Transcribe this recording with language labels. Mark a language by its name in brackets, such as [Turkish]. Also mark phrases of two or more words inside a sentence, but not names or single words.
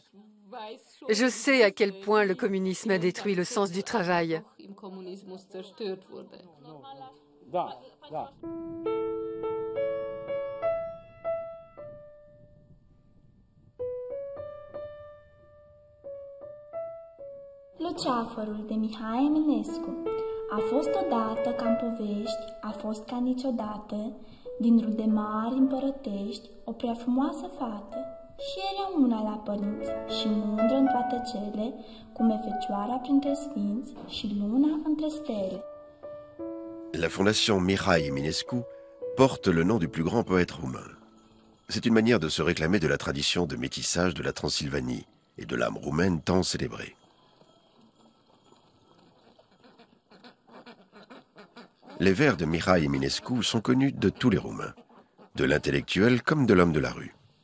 [French] Je sais à quel point le communisme a détruit le sens du travail. [Romanian] Luceafărul de Mihai Eminescu. A fost odată ca în povești, a fost ca niciodată, din rude mari împărătești, o prea frumoasă fată. Și era una la părinți, și mândră în toate cele, cum e fecioara printre sfinți și luna între stele. [French] La fondation Mihai Eminescu porte le nom du plus grand poète roumain. C'est une manière de se réclamer de la tradition de métissage de la Transylvanie et de l'âme roumaine tant célébrée. Les vers de Mihai Eminescu sont connus de tous les Roumains, de l'intellectuel comme de l'homme de la rue.